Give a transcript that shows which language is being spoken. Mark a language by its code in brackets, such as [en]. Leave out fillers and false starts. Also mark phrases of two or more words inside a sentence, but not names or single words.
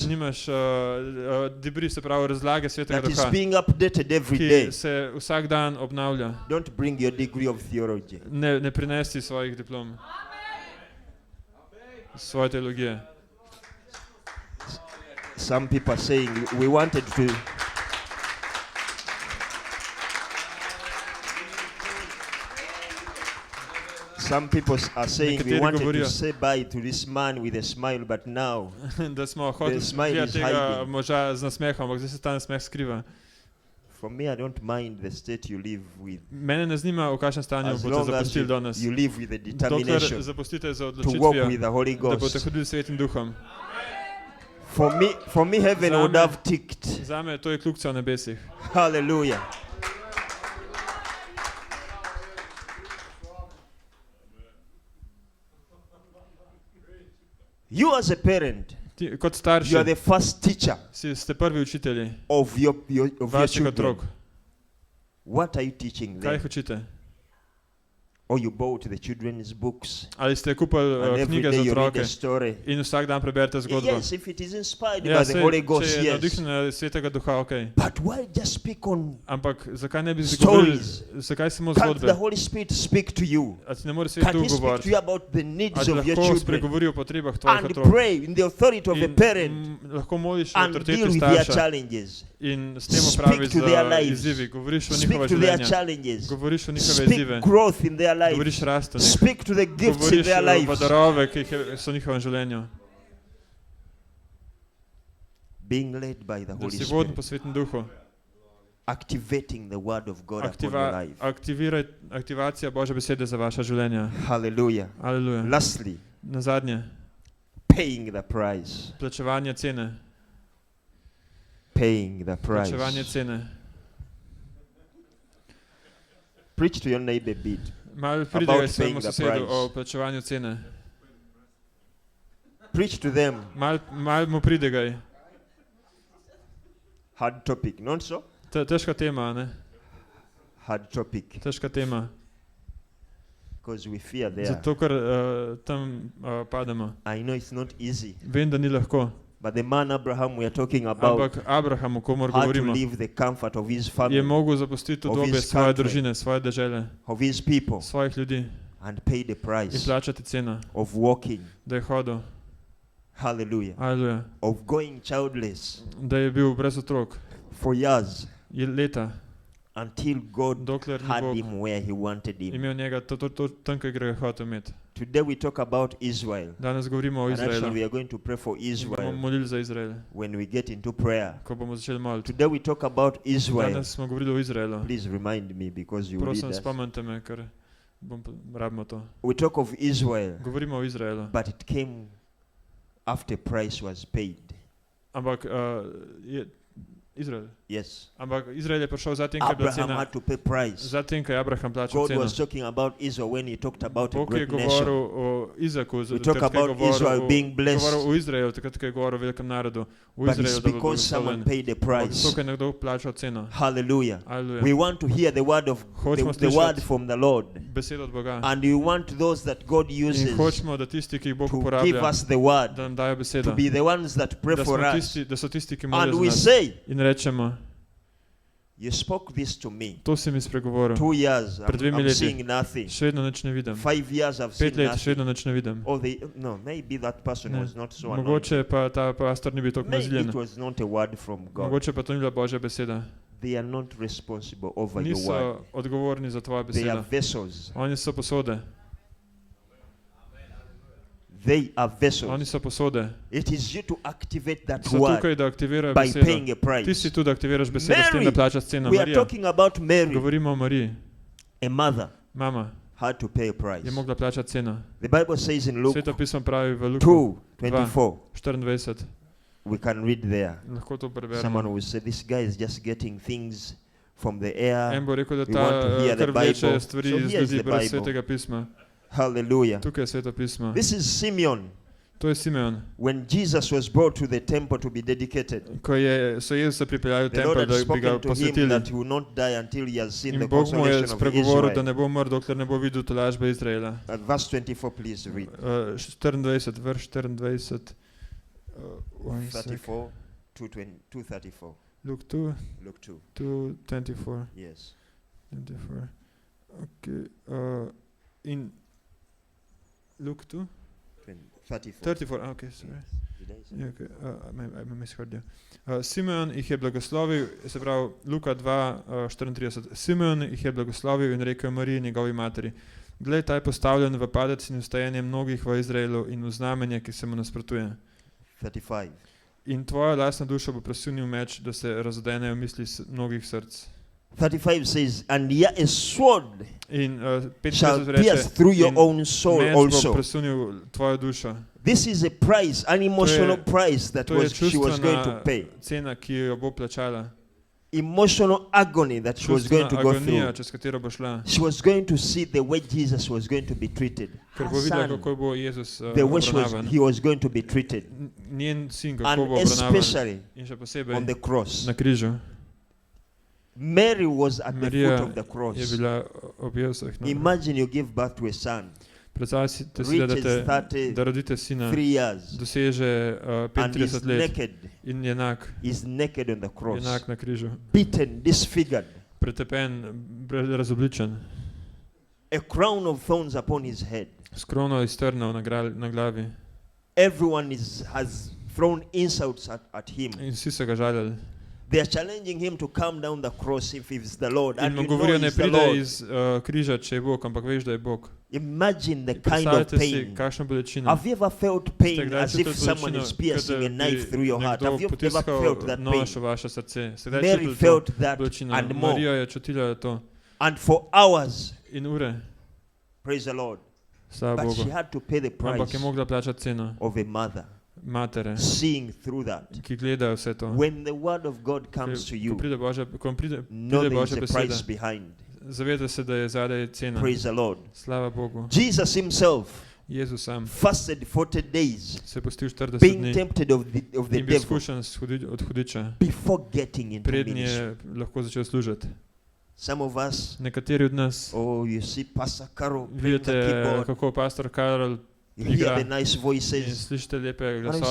[sl] Če nimaš debri, se pravi razlage Svetega [en] that is [sl] Duha, [en] being updated every day, [sl] ki se vsak dan obnavlja, [en] don't bring your degree of theology. [sl] ne prinesi svojih diplom, svoje teologije. [en] Some people are saying we wanted to. Some people are saying we [sl] Nekateri [en] wanted to [sl] govorijo. [en] say bye to this man with a smile, but now [sl] Da smo hoteli [en] smile [sl] gledati [en] is [sl] tega [en] hiding. [sl] moža z nasmehom, ampak zdaj se ta nasmeh skriva. [en] for me, I don't mind the state you live with, [sl] Mene ne zanima, v kakšnem stanju [en] as [sl] boste [en] long as [sl] zapustili danes. [en] you live with the [sl] Dokler [en] determination [sl] zapustite z [en] to walk [sl] odločitvijo, [en] with the Holy [sl] da boste [en] Ghost. [sl] hodili s Svetim Duhom. [en] For me, heaven would [sl] Zame- [en] have ticked. [sl] Zame to je kljukca v nebesih. [en] Hallelujah. You as a parent, [sl] Ti, kot starši, [en] you are the first teacher [sl] ste prvi učitelji [en] of your [sl] vaših [en] children. [sl] otrok. [en] What are you teaching [sl] Kaj jih [en] them? [sl] učite? [en] Or you bought the children's books [sl] Ali ste kupili [en] and every [sl] knjige [en] day [sl] za [en] you read [sl] otroke [en] a story? [sl] in vsak dan preberete zgodbo? [en] Yes, if it is inspired [sl] Ja, [en] by the [sl] saj, [en] Holy [sl] če [en] Ghost, [sl] je [en] yes. [sl] navdihnjena Svetega Duha, [en] ok. But why just speak on? [sl] Ampak zakaj ne bi govorili, [en] Stories. [sl] zakaj samo [en] Can't the [sl] zgodbe? [en] Holy Spirit speak to you? [sl] A ti ne more Svet [en] Can't [sl] Duh [en] He speak to [sl] govoriti? [en] you about the needs [sl] Ali [en] of your [sl] lahko [en] children? [sl] spregovori o potrebah tvojih [en] And [sl] otrok? [en] pray in the authority of a [sl] In [en] parent [sl] lahko moliš o [en] and deal [sl] avtoriteti [en] with their [sl] starša [en] challenges. [sl] in s tem [en] Speak [sl] opraviš [en] to their [sl] z [en] lives. [sl] izzivi, govoriš o [en] Speak [sl] njihova [en] to their [sl] življenja, [en] challenges. [sl] govoriš o njihove izzive, [en] Speak growth in their life. [sl] govoriš rast o njih, [en] Speak to the gifts in [sl] govoriš [en] their [sl] o [en] lives. [sl] darove, ki so v njihovem življenju. [en] Being led by the [sl] Da [en] Holy [sl] si voden [en] Spirit. [sl] po Svetem Duhu. [en] Activating the word of God upon your life. [sl] Aktivacija Božje besede za vaša življenja. [en] Hallelujah. [sl] Aleluja. [en] Lastly, [sl] Na zadnje, [en] paying the price. [sl] plačevanje cene. [en] Paying the price. [sl] Plačevanje cene. [en] Preach to your neighbor a bit. [sl] Malo [en] About [sl] pridigaj svojemu [en] paying the [sl] sosedu [en] price. [sl] o plačevanju cene. [en] Preach to them. [sl] Mal mu pridigaj. [en] Hard topic, not so? [sl] Težka tema, ne? [en] Hard topic. [sl] Težka tema. [en] Because we fear there. [sl] Zato, ker tam pademo. [en] I know it's not easy. [sl] Vem, da ni lahko. [en] But the man Abraham we are talking about [sl] Ampak Abraham, o komor [en] had to [sl] govorimo, [en] leave the comfort of his [sl] je [en] family, [sl] mogel zapustiti [en] of [sl] udobje [en] his [sl] svoje [en] country. [sl] družine, svoje dežele, [en] of his people, [sl] svojih ljudi [en] and pay the [sl] in [en] price [sl] plačati ceno, [en] of walking. [sl] da je hodil, [en] Hallelujah. [sl] aleluja, [en] Of going childless [sl] da je bil brez otrok, [en] for years [sl] leta, [en] until God [sl] dokler ni [en] had [sl] Bog [en] him where he wanted him. [sl] imel njega tam, kjer ga je hotel imeti. [en] Today we talk about Israel. [sl] Danes govorimo o [en] And actually [sl] Izraelu. [en] we are going to pray for [sl] Bomo [en] Israel [sl] molili za Izrael, [en] when we get into prayer. [sl] ko bomo začeli moliti. [en] Today we talk about Israel. [sl] Danes smo govorili o Izraelu. [en] Please remind me because you read [sl] Prosim, [en] us. [sl] spomnite me, ker rabimo to. [en] We talk of Israel, [sl] Govorimo o Izraelu. [en] but it came after price was paid. [sl] Ampak Izrael. [en] Yes. [sl] Ampak Izrael je prišel zatem, ko je bila [en] Abraham [sl] cena. [en] had to pay price. [sl] Zatem, ko je Abraham plačal [en] God [sl] ceno. [en] was talking about Israel when he talked about a [sl] Bog je [en] great [sl] govoril [en] nation. [sl] o Izaku, [en] We talk about Israel being blessed. [sl] govoril o Izraelu, takrat, ko je govoril o velikem narodu. O [en] But it's [sl] Izraelu, da bo [en] because someone [sl] blagoslovljen. [en] paid the [sl] Ampak [en] price. [sl] zato, ker je nekdo plačal ceno. [en] Hallelujah. [sl] Aleluja. [en] We want to hear the word of [sl] Hočemo [en] the word [sl] slišati [en] from the Lord. [sl] besedo od Boga. [en] And we want those that God [sl] In [en] uses [sl] hočemo, da tisti, ki jih Bog [en] to give [sl] uporablja, [en] us the word, [sl] da nam dajo besedo. [en] to be the ones that pray [sl] Da [en] for [sl] smo [en] us. [sl] tisti, da so tisti, ki [en] And [sl] molijo [en] we [sl] za nas. [en] say, [sl] In rečemo, [en] you spoke this to me. [sl] to si mi spregovoril. [en] 2 years, [sl] Pred dvemi [en] I'm [sl] leti. [en] seeing nothing. [sl] Še vedno nič ne vidim. [en] 5 years, I've [sl] 5 [en] seen [sl] let, še [en] nothing. [sl] vedno nič ne vidim. [en] Oh, no, maybe that person [sl] Ne. [en] was not so anointed. [sl] Mogoče pa ta pastor ni bil tako [en] Maybe [sl] naziljen. [en] it was not a word from God. [sl] Mogoče pa to ni bila Božja beseda. [en] They are not responsible over your word. [sl] Niso odgovorni za tvojo [en] They are [sl] besedo. [en] vessels. [sl] Oni so posode. [en] They are vessels. [sl] Oni so posode. [en] It is you to activate that [sl] So [en] word [sl] tukaj, da aktivirajo [en] by paying [sl] besedo. [en] a price. [sl] Ti si tu, da aktiviraš besedo s tem, [en] Mary, [sl] da plačaš ceno. [en] we are [sl] Marija, [en] talking about Mary. [sl] govorimo o Mariji. [en] A mother [sl] Mama [en] had to pay a price. [sl] je mogla plačati ceno. [en] The Bible says in Luke [sl] Sveto pismo pravi v Luku [en] 2:24. [sl] 24. [en] We can read there. [sl] Lahko to [en] Someone [sl] preberemo. [en] will say, this guy is just getting things from the air. [sl] En bo rekel, da [en] We want to [sl] ta [en] hear the [sl] kar vleče [en] Bible. [sl] stvari [en] So [sl] iz [en] here's [sl] ljudi [en] the [sl] brez [en] Bible. [sl] svetega pisma. [en] Hallelujah. [sl] Tukaj je sveto pismo. [en] This is Simeon. [sl] To je Simeon. [en] When Jesus was brought to the temple to be dedicated, [sl] Ko so Jezusa pripeljali v [en] the Lord [sl] tempelj, [en] had [sl] da bi ga [en] spoken to him [sl] posvetili. [en] that he will not die until he has seen [sl] In [en] the [sl] Bog mu je [en] consolation of [sl] spregovoril, da [en] Israel. [sl] ne bo umrl, dokler ne bo videl tolažbe Izraela. [en] Verse 24, please read. [sl] 24, vrš 24. [en] One sec. 34 to 2:34. Luke 2, Luke 2. 2:24. Yes. 24. Okay. In Luke 2? 34. 34, okay, sorry. Did I say? Ja, okay. I misheard you. [sl] Simeon jih je blagoslovil, se pravi Luka 2:34. Simeon jih je blagoslovil in rekel Mariji, njegovi materi: Glej, ta je postavljen v padec in vstajanje mnogih v Izraelu in v znamenje, ki se mu nasprotuje. 35. In tvoja lastna duša bo presunil meč, da se razodenejo misli mnogih src. [en] 35 says, and yet a sword [sl] In [en] shall [sl] 35 reče, [en] pierce through your [sl] in [en] own soul [sl] meč bo [en] also. [sl] presunil tvojo dušo. [en] This is a price, an emotional price that [sl] To je [en] she was going to [sl] čustvena [en] pay. [sl] cena, ki jo bo plačala. [en] Emotional agony that she was going to [sl] Čustvena [en] go [sl] agonija, [en] through. [sl] čez katero bo šla. [en] She was going to see the way Jesus was going to be treated. [sl] Ker [en] Her [sl] bo videla, [en] son, [sl] kako bo Jezus [en] the way [sl] obravnavan. [en] he was going to be treated. [sl] Njen sin, kako [en] And [sl] bo obravnavan. [en] especially [sl] In še [en] on [sl] posebej [en] the cross. [sl] na križu. [en] Mary was at the [sl] Marija [en] foot of the [sl] je [en] cross. [sl] bila ob Jezusovih nogah. [en] Imagine you give birth to a son, [sl] Predstavljajte si, [en] reaches [sl] da rodite sina, [en] 3 years, [sl] doseže [en] and is [sl] 35 let [en] naked. [sl] in je enak, [en] Is naked on the cross, [sl] enak na križu. [en] beaten, disfigured, [sl] Pretepen, razobličen, [en] a crown of thorns upon his head. [sl] s krono iz trnov na glavi. [en] Everyone has thrown insults at him. [sl] In vsi so ga žalili. [en] They are challenging him to come down the cross if he's the Lord. [sl] In [en] And [sl] mu [en] you know [sl] govorijo, ne [en] he's the [sl] pride [en] Lord. [sl] iz križa, če je Bog, ampak veš, da je Bog. [en] Imagine the kind of [sl] Predstavljajte si, [en] pain. [sl] kakšno bolečino. [en] Have you ever felt [sl] Ste [en] pain [sl] kdaj [en] as [sl] čutili [en] if someone [sl] bolečino, [en] is piercing a [sl] kot da [en] knife [sl] bi [en] through your heart? Have [sl] nekdo [en] you ever [sl] potiskal [en] felt that pain? [sl] nož v vaše srce? Ste kdaj [en] Mary [sl] čutili [en] felt [sl] to [en] that [sl] bolečino? [en] and more. [sl] Marija je čutila to. [en] And for hours, [sl] In ure, [en] praise the Lord. [sl] slava [en] But she [sl] Bogu. [en] had to pay the [sl] Ampak je [en] price [sl] mogla plačati ceno [en] of a mother, [sl] matere, [en] seeing through that. [sl] ki gledajo vse to. [en] When the word of God comes to [sl] Ko [en] you, [sl] pride Božja, ko pride [en] know there is [sl] Božja [en] a [sl] beseda, [en] price behind. [sl] zavedaj se, da je zadaj cena. [en] Praise the Lord. [sl] Slava Bogu. [en] Jesus himself [sl] Jezus sam [en] fasted 40 days, [sl] se je postil 40 [en] being [sl] dni [en] tempted of the [sl] in bil [en] devil [sl] skušan od hudiča, [en] before getting into [sl] prednji [en] ministry. [sl] je lahko začel služiti. [en] Some of us, [sl] Nekateri od nas [en] oh, you see Pastor Carol playing the [sl] vidite, [en] keyboard, [sl] kako pastor Karol [en] you hear [sl] igra [en] the nice [sl] in [en] voices, [sl] slišite lepe [en] and I [sl] glasove.